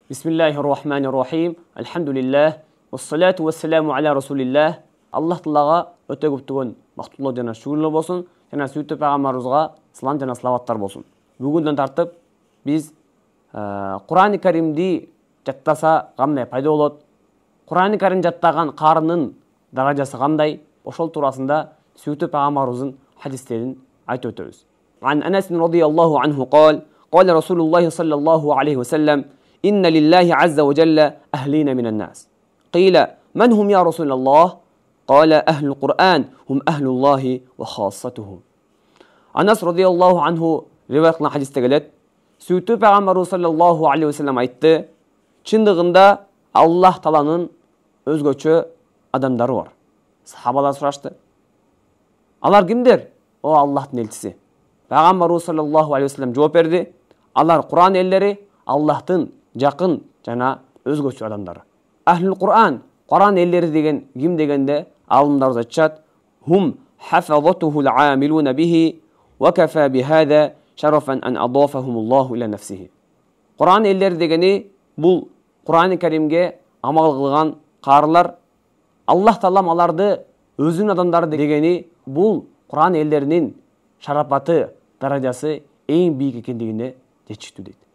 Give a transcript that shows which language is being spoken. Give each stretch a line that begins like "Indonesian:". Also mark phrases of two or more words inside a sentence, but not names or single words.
Arabic: بسم الله الرحمن الرحيم. الحمد لله. والصلاة والسلام على رسول الله.
Kyrgyz: Аллах Таалага өтө көптөгөн мактуулоо жана шүгүрлөр болсун. Жана сүйтүп пайгамбарыбызга салам жана салаваттар болсун. Бүгүндөн тартып биз Кур'ан-ы Каримди жаттаса кандай пайда болот? Кур'ан-ы Карим жаттаган карынын даражасы кандай? Ошол туурасында сүйтүп пайгамбарыбыздын хадистерин айтып өтөбүз.
Arabic: عن أنس رضي الله عنه قال قال رسول الله صلى الله عليه وسلم إن لله عز وجل أهلين من الناس قيل من هم يا رسول الله قال أهل القرآن هم أهل الله وخاصته.
Kyrgyz: Анас
Arabic: رضي الله عنه
Kyrgyz: риваят кылган хадисте келет. Сүйтүп пайгамбарыбыз
Arabic: صلى الله عليه وسلم
Kyrgyz: айтты: чындыгында Аллах Тааланын өзгөчө адамдары бар. Сахабалар сурашты: алар кимдер? О Аллахтын элчиси. Пайгамбарыбыз
Arabic: صلى الله عليه وسلم
Kyrgyz: жооп берди: алар Кур'ан элдери, Аллахтын жакын жана өзгөчө адамдары.
Arabic: أهل القرآن,
Kyrgyz: Кур'ан элдери деген ким дегенде алымдар айтышат:
Arabic: هم حفظته العاملون به وكفى بهذا شرفا أن أضافهم الله إلى نفسه.
Kyrgyz: Кур'ан элдери дегени бул Кур'ан-ы Каримге амал кылган карылар. Аллах Таалам аларды өзүнүн адамдары дегени бул Кур'ан элдеринин шарапаты, даражасы эң бийик экендигине жетиштүү дейт.